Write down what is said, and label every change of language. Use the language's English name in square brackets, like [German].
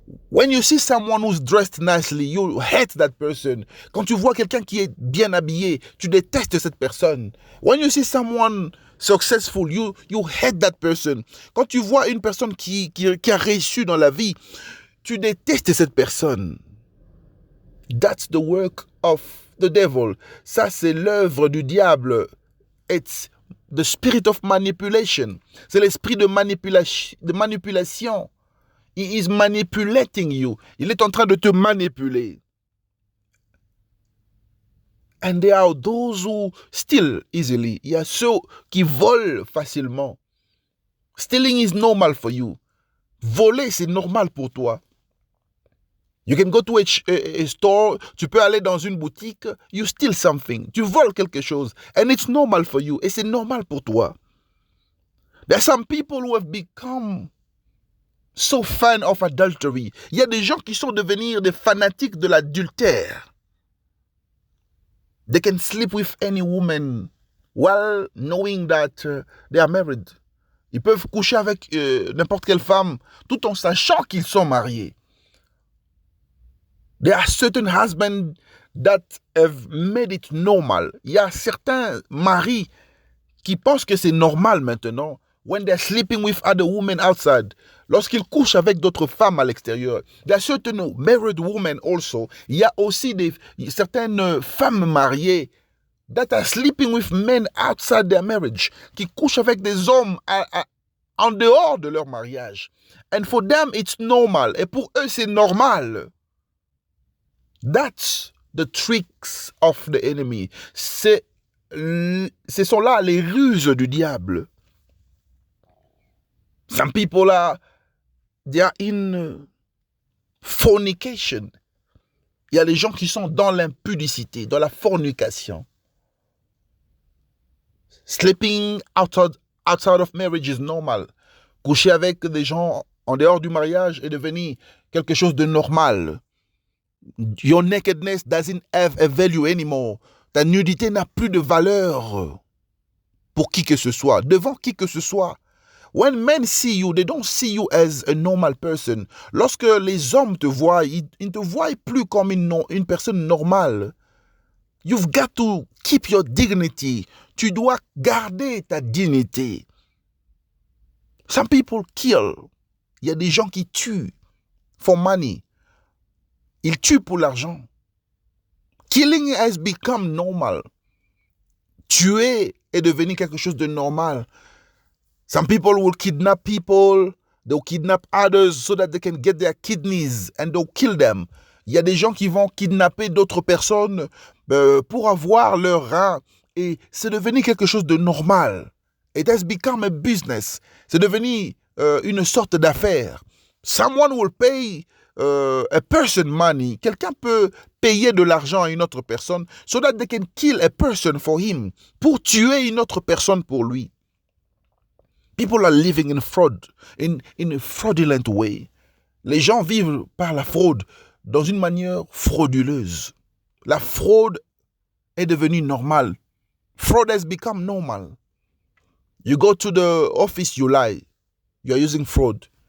[English] When you see someone who's dressed nicely, you hate that person. [French] Quand tu vois quelqu'un qui est bien habillé, tu détestes cette personne. [English] When you see someone successful, you hate that person. [French] Quand tu vois une personne qui a réussi dans la vie, tu détestes cette personne. [English] That's the work of the devil. [French] Ça, c'est l'œuvre du diable. [English] It's the spirit of manipulation. [French] C'est l'esprit de manipulation. [English] He is manipulating you. [French] Il est en train de te manipuler. [English] And there are those who steal easily. [French] Il y a ceux qui volent facilement. [English] Stealing is normal for you. [French] Voler, c'est normal pour toi. [English] You can go to a store, [French] tu peux aller dans une boutique, [English] you steal something, [French] tu voles quelque chose, [English] and it's normal for you, [French] et c'est normal pour toi. [English] There are some people who have become so fan of adultery. [French] Il y a des gens qui sont devenus des fanatiques de l'adultère. [English] They can sleep with any woman while knowing that they are married. [French] Ils peuvent coucher avec n'importe quelle femme tout en sachant qu'ils sont mariés. [English] There are certain husbands that have made it normal. [French] Il y a certains maris qui pensent que c'est normal maintenant. [English] When they're sleeping with other women outside. [French] Lorsqu'ils couchent avec d'autres femmes à l'extérieur. [English] There are certain married women also. [French] Il y a aussi certaines femmes mariées [English] that are sleeping with men outside their marriage. [French] Qui couchent avec des hommes en dehors de leur mariage. [English] And for them, it's normal. [French] Et pour eux, c'est normal. [English] That's the tricks of the enemy. [French] Ce sont là les ruses du diable. [English] Some people they are in fornication. [French] Il y a les gens qui sont dans l'impudicité, dans la fornication. [English] Sleeping outside of marriage is normal. [French] Coucher avec des gens en dehors du mariage est devenu quelque chose de normal. [English] Your nakedness doesn't have a value anymore. [French] Ta nudité n'a plus de valeur pour qui que ce soit, devant qui que ce soit. [English] When men see you, they don't see you as a normal person. [French] Lorsque les hommes te voient, ils ne te voient plus comme une personne normale. [English] You've got to keep your dignity. [French] Tu dois garder ta dignité. [English] Some people kill. [French] Il y a des gens qui tuent [English] for money. [French] Ils tuent pour l'argent. [English] Killing has become normal. [French] Tuer est devenu quelque chose de normal. [English] Some people will kidnap people. They'll kidnap others so that they can get their kidneys and they'll kill them. [French] Il y a des gens qui vont kidnapper d'autres personnes pour avoir leurs reins. Et c'est devenu quelque chose de normal. [English] It has become a business. [French] C'est devenu une sorte d'affaire. [English] Someone will pay a person money. [French] Quelqu'un peut payer de l'argent à une autre personne [English] so that they can kill a person for him. [French] Pour tuer une autre personne pour lui. [English] People are living in fraud, in a fraudulent way. [French] Les gens vivent par la fraude dans une manière frauduleuse. La fraude est devenue normale. [English] Fraud has become normal. You go to the office, you lie. You are using fraud.